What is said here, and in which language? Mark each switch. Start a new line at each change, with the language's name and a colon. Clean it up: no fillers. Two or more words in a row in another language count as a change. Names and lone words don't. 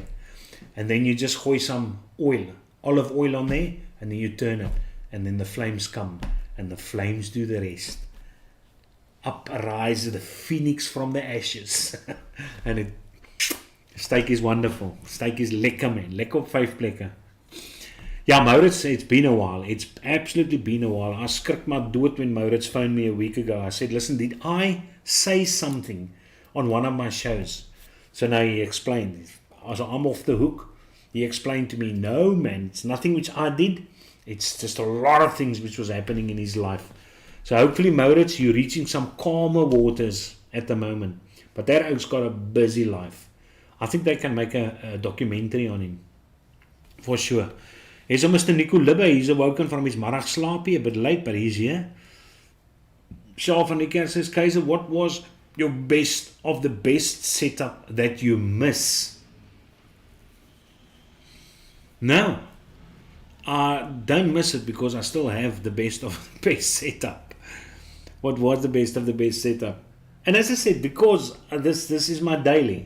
English: And then you just gooi some oil, olive oil on there, and then you turn it. And then the flames come. And the flames do the rest. Up arises the phoenix from the ashes. And steak is wonderful. Steak is lekker man.
Afrikaans: Lekker op 5 plekke. Ja,
English: Maurits, it's been a while. It's absolutely been a while. I
Afrikaans: skrik my dood
English: when Maurits phoned me a week ago. I said, listen, did I say something on one of my shows? So now he explained. So I'm off the hook. He explained to me, no man, it's nothing which I did. It's just a lot of things which was happening in his life. So hopefully, Maurits, you're reaching some calmer waters at the moment. But that oak's got a busy life. I think they can make a documentary on him. For sure. Here's a Mr. Nico Libbe. He's awoken from his middagslaapie, a bit late, but he's here. Shaw van Niekerk says, Keizer, what was your best of the best setup that you miss? No. I don't miss it because I still have the best of the best setup. What was the best of the best setup? And as I said, because this is my daily.